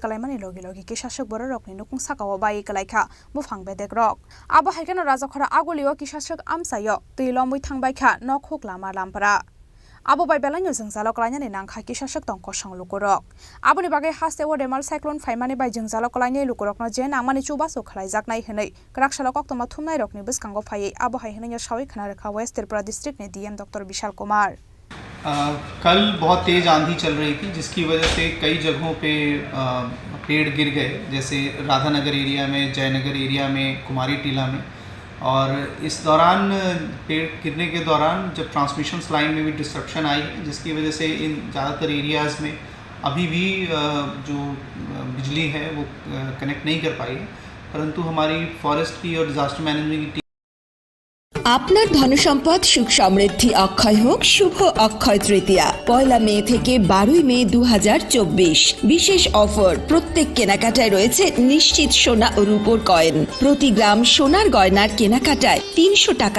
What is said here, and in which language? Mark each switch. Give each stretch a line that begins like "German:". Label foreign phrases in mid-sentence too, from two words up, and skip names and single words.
Kok Borok: kalaimani logi kisashok bor rokni nukung sakawa bai kalaikha bufang bedek rok abo haikeno Rajakhora agulio kisashok amsayo tuilomui thangbai kha nokhok lama lampara Abo bai belanyo jengzalo kalainani nangkha kisashok tongko sang lukurok aboni bagai hastewar emal cyclone faimani bai jengzalo kalainai lukurokno je nangmani chubaso khlaijaknai henai kraksala koktoma thumnai rokni biskango phayai abo hai henai shawi khanaraka West Tripura district ने DM डॉक्टर विशाल कुमार
Hindi: कल बहुत तेज आंधी चल रही थी जिसकी वजह से कई जगहों पे पेड़ गिर गए जैसे राधानगर एरिया में जयनगर एरिया में कुमारी टीला में और इस दौरान पेड़ गिरने के दौरान जब
English: transmission line
Hindi: में भी डिस्ट्रप्शन आई जिसकी वजह से इन ज़्यादातर एरियाज़ में अभी भी जो बिजली है वो कनेक्ट नहीं कर पाई परंतु हमारी फॉरेस्ट की और
English: disaster management
Hindi: की
Bangla: আপনার ধনসম্পদ সুখ সমৃদ্ধি অক্ষয় হোক শুভ অক্ষয় তৃতীয়া 1 মে থেকে 12 মে 2024 বিশেষ অফার প্রত্যেক কেনাকাটায় রয়েছে নিশ্চিত সোনা ও রূপোর কয়েন প্রতি গ্রাম সোনার গয়নার কেনাকাটায় 300 টাকা